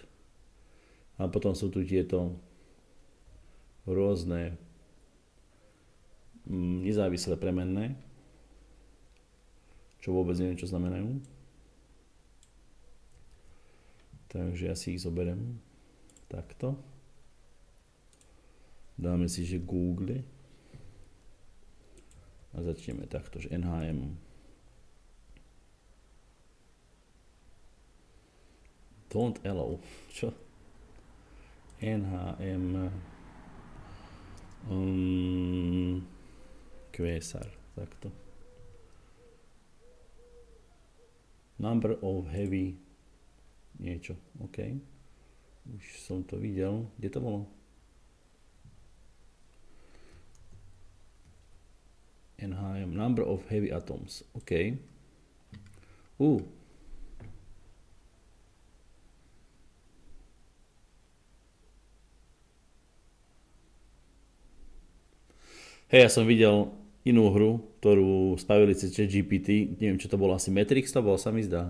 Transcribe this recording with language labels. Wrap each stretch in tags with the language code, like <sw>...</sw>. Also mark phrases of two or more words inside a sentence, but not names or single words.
<sk>A potom sú tu tieto rôzne nezávislé premenné, čo vôbec neviem, čo znamenajú. Takže ja si ich zoberiem takto. Dáme si, že Google a začneme takto, že NHM.</sk> <en>Don't allow.</en> <sk>Čo? NHM QSAR, takto.</sk> <en>Number of heavy niečo, OK.</en> <sk>Už som to videl. Kde to bolo? NHM,</sk> <en>number of heavy atoms,</en> <sk>OK. Hej, ja som videl inú hru, ktorú spravili cez ChatGPT, neviem čo to bolo, asi Matrix to bolo, sa mi zdá.</sk>